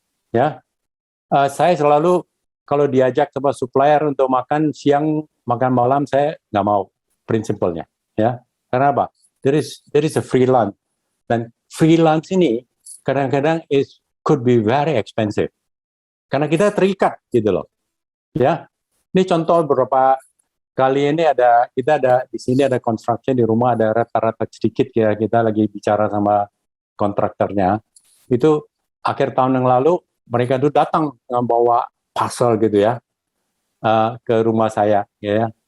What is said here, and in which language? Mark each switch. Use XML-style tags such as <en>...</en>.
<id>Ya, saya selalu kalau diajak sama supplier untuk makan siang, makan malam, saya nggak mau prinsipalnya. Ya, karena apa?</id> <en>There is a free lunch,</en> <id>dan</id> <en>free lunch</en> <id>ini kadang-kadang</id> <en>could be very expensive.</en> <id>Karena kita terikat gitu loh. Ya, ini contoh beberapa kali ini kita ada di sini ada construction di rumah, ada rata-rata sedikit ya, kita lagi bicara sama kontraktornya. Itu akhir tahun yang lalu mereka tuh datang bawa parcel gitu ya, ke rumah saya ya.</id>